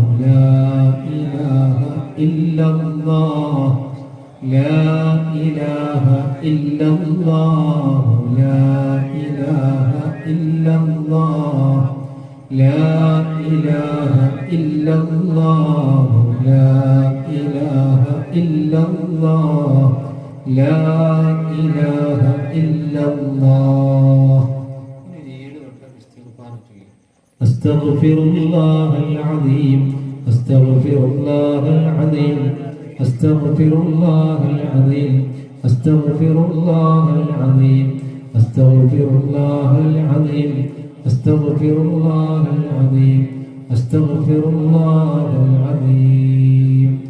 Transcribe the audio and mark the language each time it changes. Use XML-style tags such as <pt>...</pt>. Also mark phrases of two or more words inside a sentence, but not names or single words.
<ar>لا إله إلا الله لا إله إلا الله لا إله إلا الله لا إله إلا الله لا إله إلا الله لا إله إلا الله. أستغفر الله العظيم أستغفر الله العظيم أستغفر الله العظيم أستغفر الله العظيم أستغفر الله العظيم أستغفر الله العظيم أستغفر الله العظيم.</ar>